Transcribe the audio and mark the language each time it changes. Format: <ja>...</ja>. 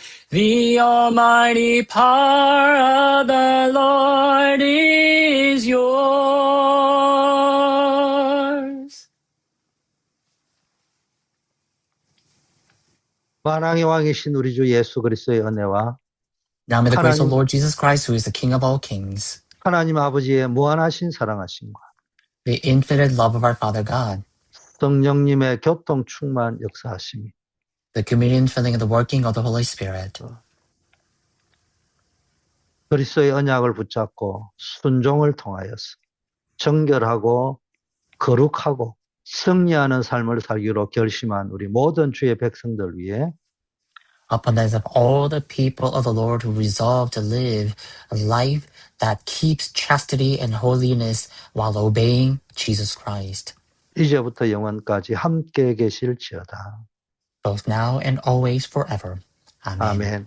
<en>The almighty power of the Lord is yours.</en> <ko>만왕의 왕이신 우리 주 예수 그리스도의 은혜와</ko> <en>Now may the grace of</en> <ko>하나님-</ko> <en>Lord Jesus Christ, who is the King of all kings,</en> <ko>하나님 아버지의 무한하신 사랑하심과</ko> <en>the infinite love of our Father God,</en> <ko>성령님의 교통 충만 역사하심이</ko> <en>the communion filling and the working of the Holy Spirit,</en> <ko>그리스도의 언약을 붙잡고 순종을 통하여서 정결하고 거룩하고 승리하는 삶을 살기로 결심한 우리 모든 주의 백성들 위해</ko> <en>upon the heads of all the people of the Lord who resolve to live a life that keeps chastity and holiness while obeying Jesus Christ,</en> <ko>이제부터 영원까지 함께 계실지어다.</ko> <en>both now and always forever. Amen.</en>